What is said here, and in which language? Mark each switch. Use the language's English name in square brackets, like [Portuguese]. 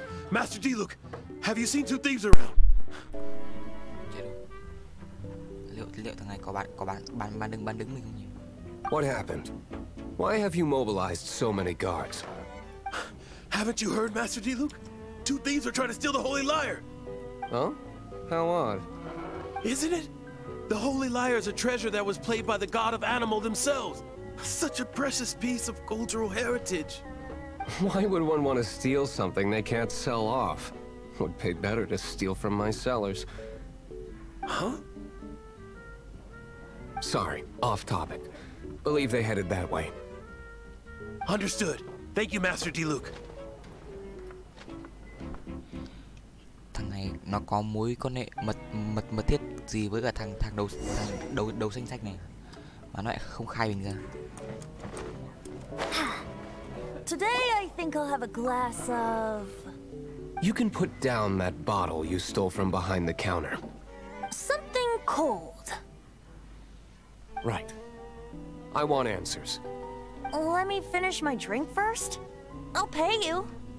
[English] Master D-Luke, have you seen two thieves around? [Vietnamese] Chết rồi. Liệu thằng này có bán đứng mình không nhỉ? [English] What happened? Why have you mobilized so many guards? Haven't you heard, Master D-Luke? Two thieves are trying to steal the Holy Lyre. Huh? How odd. Isn't it? The Holy Lyre is a treasure that was played by the god of animal themselves. Such a precious piece of cultural heritage. Why would one want to steal something they can't sell off? Would pay better to steal from my sellers. Huh? Sorry, off topic. Believe they headed that way. Understood. Thank you, Master D-Luke. [Vietnamese] Thằng này nó có mối quan hệ mật thiết gì với cả thằng đầu xanh xanh này mà nó lại không khai mình ra. [English] Today I think I'll have a glass of You can put down that bottle you stole from behind the counter. Something cold. Right. I want answers. Let me finish my drink first. I'll pay you.